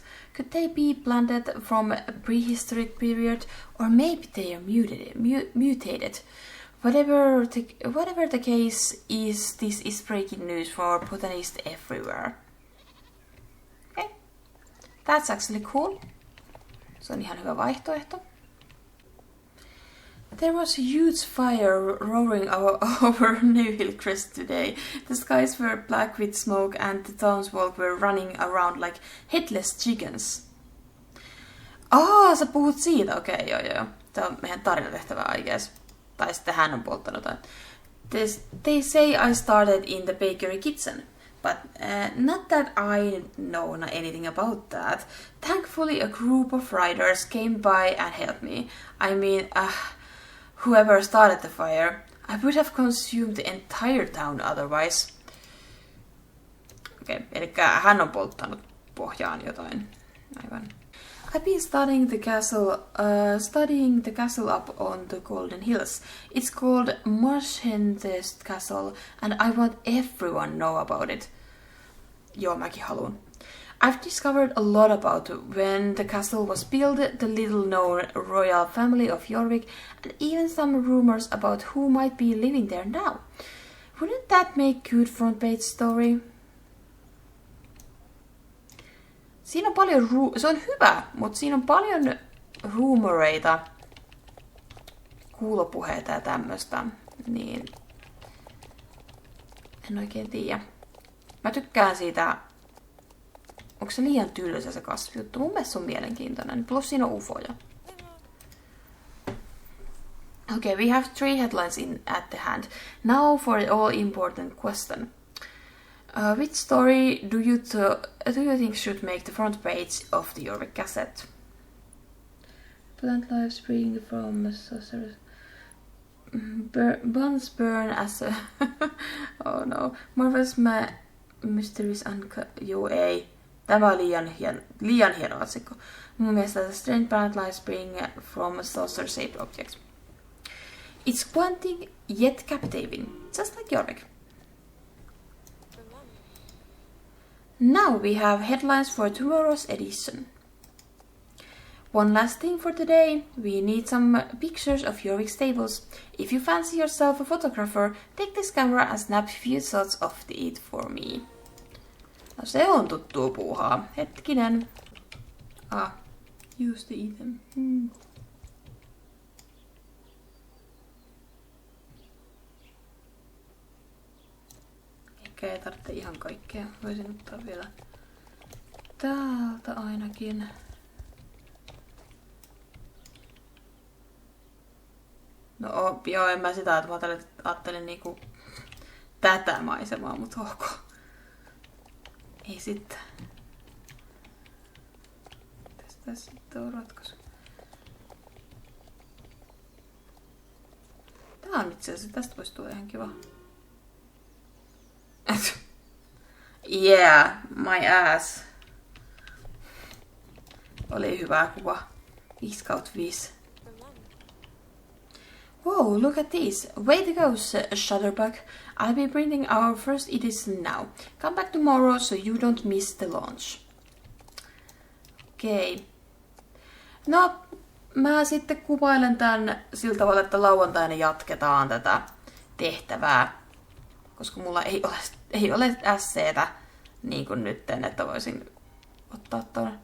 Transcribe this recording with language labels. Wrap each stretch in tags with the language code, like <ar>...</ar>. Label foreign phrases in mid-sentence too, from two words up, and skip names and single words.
<en>Could they be planted from a prehistoric period, or maybe they are mutated? Whatever the case is, this is breaking news for botanists everywhere. Okay, that's actually cool.</en> <fi>Se on ihan hyvä vaihtoehto.</fi> <en>There was a huge fire roaring over New Hillcrest today. The skies were black with smoke and the townsfolk were running around like headless chickens.</en> <fi>Sä puhut siitä? Okei, joo. Tää on meidän tarinatehtävä,</fi> <en>I guess.</en> <fi>Tai sitten hän on polttanut.</fi> <en>They say I started in the bakery kitchen. But not that I know anything about that. Thankfully a group of riders came by and helped me. I mean, whoever started the fire, I would have consumed the entire town otherwise.</en> <fi>Okei, eli hän on polttanut pohjaan jotain. Aivan.</fi> <en>I've been studying the castle up on the Golden Hills. It's called Marshentest Castle, and I want everyone know about it.</en> <fi>Joo, mäkin haluun.</fi> <en>I've discovered a lot about when the castle was built, the little-known royal family of Jorvik, and even some rumors about who might be living there now. Wouldn't that make good front-page story?</en> <fi>Siinä on paljon se on hyvä, mutta siinä on paljon ruumoreita, kuulopuheita ja tämmöstä, niin en oikein tiedä. Mä tykkään siitä, onko se liian tylsä se kasvijuttu? Mun mielestä se on mielenkiintoinen, plus siinä on ufoja.</fi> <en>Okay, we have 3 headlines at the hand. Now for the all-important question. Which story do you think should make the front page of the Jorvik Gazette? Plant life spring from saucers. Buns burn as a... oh no.</en> <fi>Marvelous Mysteries Joo, ei. Tämä on liian hieno otsikko. Mun mielestä The Strange Plant Life Spring from a Saucer-Shaped Object.</fi> <en>It's quantic yet captivating, just like Jorvik. Now we have headlines for tomorrow's edition. One last thing for today, we need some pictures of Jorvik stables. If you fancy yourself a photographer, take this camera and snap a few shots of it for me.</en> <fi>No se on tuttua puuhaa. Hetkinen.</fi> <en>Use the item.</en> <fi>Ehkä ei tarvitse ihan kaikkea. Voisin ottaa vielä täältä ainakin. No joo, en mä sitä, että mä ajattelin niinku tätä maisemaa, mutta ok. Ei sitten. Tästä sitten on ratkaisu. Tää on itse asiassa, tästä voisi tulla ihan kiva.</fi> <en>Yeah, my ass.</en> <fi>Oli hyvä kuva. 5/5.</fi> <en>Whoa, look at this. Way to go, Shutterbug. I'll be printing our first edition now. Come back tomorrow so you don't miss the launch.</en> <fi>Okei. No, mä sitten kuvailen tän sillä tavalla, että lauantaina jatketaan tätä tehtävää. Koska mulla ei ole SC:tä niin kuin nytten, että voisin ottaa ton.</fi>